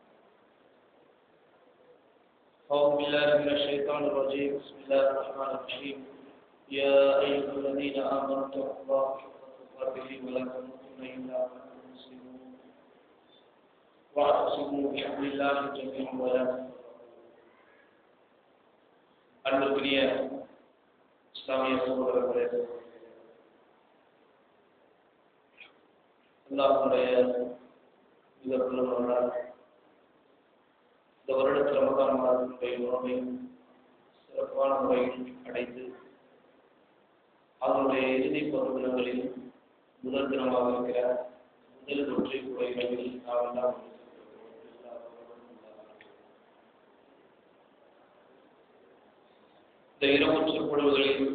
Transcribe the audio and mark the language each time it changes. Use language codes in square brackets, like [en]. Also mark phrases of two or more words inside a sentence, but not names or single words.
[ar] أعوذ بالله من الشيطان الرجيم. بسم الله الرحمن الرحيم. يا أيها الذين آمنوا اتقوا الله حق تقاته ولا تموتن إلا وأنتم مسلمون واعتصموا بحبل الله جميعا ولا تفرقوا. [ta] அன்பிற்குரிய இஸ்லாமிய சகோதரர்களே, அல்லாஹ்வுடைய மிக பெருமருளால் இந்த வருடத்தில் ரமதான் மாதத்தினுடைய உணவை சிறப்பான முறையில் அடைந்து அதனுடைய இறுதி பருவ தினங்களில் முதல் தினமாக இருக்கிற முதல் ஒற்றை குறைகளில் நாம் எல்லாம் இந்த இரவு சொற்பொழிவுகளில்